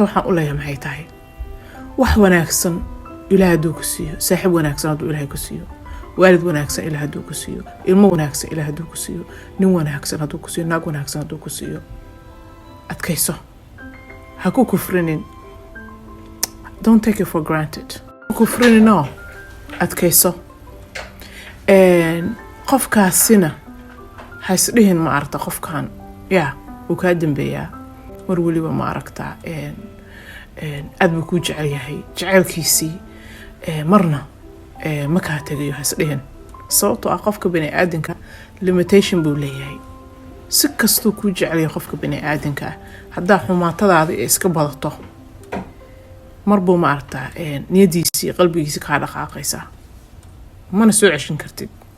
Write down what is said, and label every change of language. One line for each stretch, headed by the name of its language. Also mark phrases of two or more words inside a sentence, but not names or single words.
Somali: waxaan u leeyahay maxay tahay wax wanaagsan ilaah hadduu ku siiyo saaxiib wanaagsan hadduu ilaahay ku siiyo waalid wanaagsan ilaah hadduu ku siiyo ilmo wanaagsan ilaah hadduu ku siiyo nin wanaagsan hadduu ku siiyo naag wanaagsan hadduu ku siiyo adkayso ha ku kufrinin
English: don't take it for granted
Somali: kufrinin no adkayso qofkaasina ha isdhihin ma aragta qofkan yaa uu kaa dambeeyaa mar waliba ma aragtaa aad buu kuu jecel yahay jaceylkiisii marna ma kaa tegayo ha isdhihin sababtoo ah qofka bini aadanka limitation buu leeyahay si kastuu kuu jecel yahay qofka bini aadanka ah haddaa xumaatadaada iska badato marbuu ma aragtaa niyadiisii qalbigiisii kaa dhaqaaqaysaa mana soo ceshin kartid